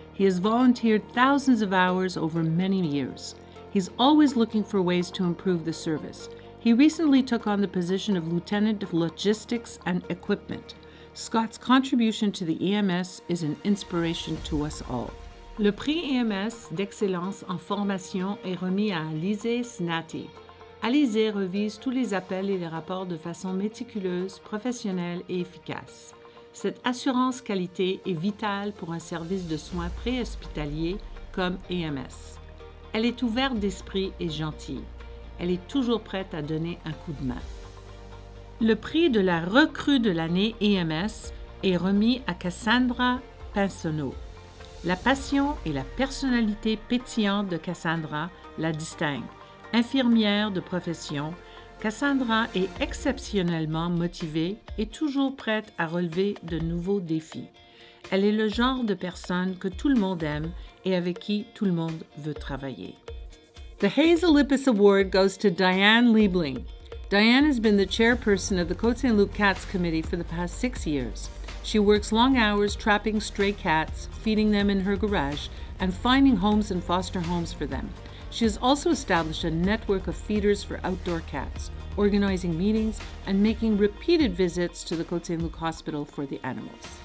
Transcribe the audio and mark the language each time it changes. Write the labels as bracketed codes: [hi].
[en] He has volunteered thousands of hours over many years. He's always looking for ways to improve the service. He recently took on the position of Lieutenant of Logistics and Equipment. Scott's contribution to the EMS is an inspiration to us all. [fr] Le prix EMS d'excellence en formation est remis à Alizée Znaty. Alizée revise tous les appels et les rapports de façon méticuleuse, professionnelle et efficace. Cette assurance qualité est vitale pour un service de soins préhospitaliers comme EMS. Elle est ouverte d'esprit et gentille. Elle est toujours prête à donner un coup de main. Le prix de la recrue de l'année EMS est remis à Kassandra Pinsonneault. La passion et la personnalité pétillante de Kassandra la distinguent. Infirmière de profession, Kassandra est exceptionnellement motivée et toujours prête à relever de nouveaux défis. Elle est le genre de personne que tout le monde aime et avec qui tout le monde veut travailler. [en] The Hazel Award goes to Diane Liebling. Diane has been the chairperson of the Côte Saint-Luc Cats Committee for the past 6 years. She works long hours trapping stray cats, feeding them in her garage, and finding homes and foster homes for them. She has also established a network of feeders for outdoor cats, organizing meetings, and making repeated visits to the Côte Saint-Luc Hospital for the animals.